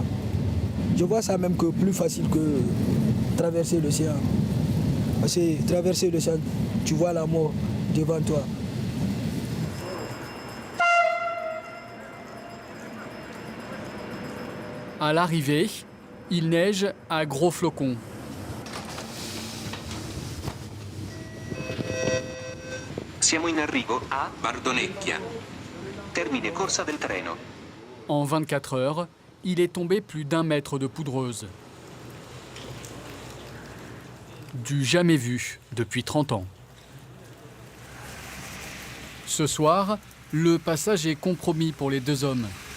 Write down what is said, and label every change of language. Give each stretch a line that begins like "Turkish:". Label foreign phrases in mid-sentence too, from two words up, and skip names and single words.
French: Je vois ça même que plus facile que traverser l'océan. Parce que traverser l'océan, tu vois la mort devant toi. À l'arrivée, il neige à gros flocons.
Italian: Siamo in arrivo a Bardonecchia. Termine corsa del treno.
French: En 24 heures, il est tombé plus d'1 mètre de poudreuse. Du jamais vu depuis 30 ans. Ce soir, le passage est compromis pour les deux hommes.